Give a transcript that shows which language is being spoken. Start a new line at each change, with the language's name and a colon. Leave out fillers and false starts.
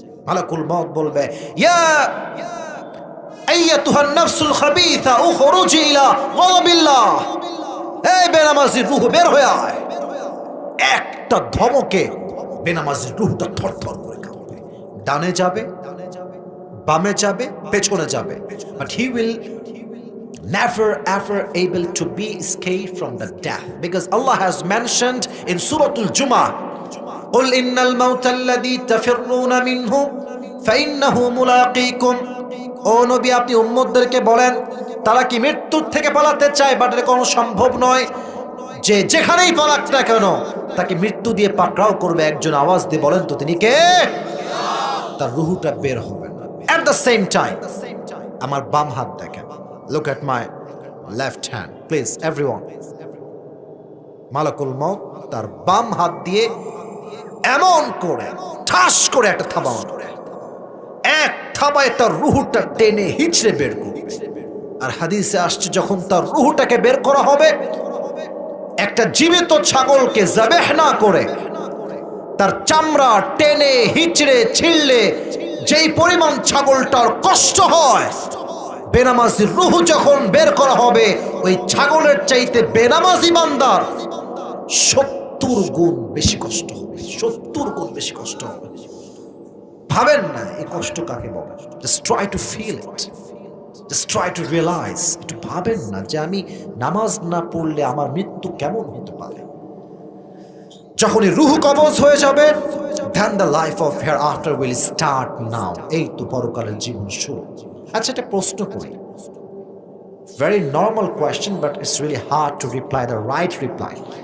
Bangla: মালাকুল মউত বলবে,
Arabic: ইয়া আইয়াতুহান নাফসুল খাবিসা উখরুজি ইলা গাযাবিল্লাহ।
Bangla: এই বেনামাজির রূহ বের হয়ে আয়। একটা ধমকে বেনামাজির রূহটা থরথর করে কাঁপবে। ডানে যাবে বামে যাবে, পেছনে যাবে,
English: but he will never ever able to be escaped from the death, because Allah has mentioned in Surah Al-Jumu'ah,
Arabic: قل إن الموت الذي تفرون منه فإنه ملاقيكم.
Bangla: ও নবী, আপনি উম্মতদেরকে বলেন তারা কি মৃত্যুর থেকে পালাতে চায়, বাট এটা কোনো সম্ভব নয়, যে যেখানেই পালাক না কেন তাকে মৃত্যু দিয়ে পাকড়াও করবে। একজন আওয়াজ দিয়ে বলেন তো তিনি কে? তার রুহুটা বের হবে না।
English: At the same time,
Bangla: আমার বাম হাত দেখেন,
English: look at my left hand please everyone.
Bangla: মালাকুল মউত তার বাম হাত দিয়ে এমন করে ঠাস করে একটা থাবা মারবে, এক থাবায় তার রুহুটা টেনে হিচড়ে বের করবে। আর হাদিসে আসছে যখন তার রুহুটাকে বের করা হবে, একটা জীবিত ছাগলকে যাবেহ না করে তার চামড়া টেনে হিচড়ে ছিঁড়লে যেই পরিমাণ ছাগলটার কষ্ট হয়, বেনামাজির রুহু যখন বের করা হবে ওই ছাগলের চাইতে বেনামাজি বান্দার 70 গুণ বেশি কষ্ট হবে, 70 গুণ বেশি কষ্ট হবে। ভাবেন না এই কষ্ট কাকে বলে?
English: Just try to feel it, just try to realise.
Bangla: একটু ভাবেন না যে আমি নামাজ না পড়লে আমার মৃত্যু কেমন হতে পারে। যখনই রুহু কবজ হয়ে যাবে,
English: then the life of hereafter will start now.
Bangla: এই তো পরকালের জীবন শুরু। আচ্ছা, একটা প্রশ্ন করি,
English: very normal question but it's really hard to reply the right reply.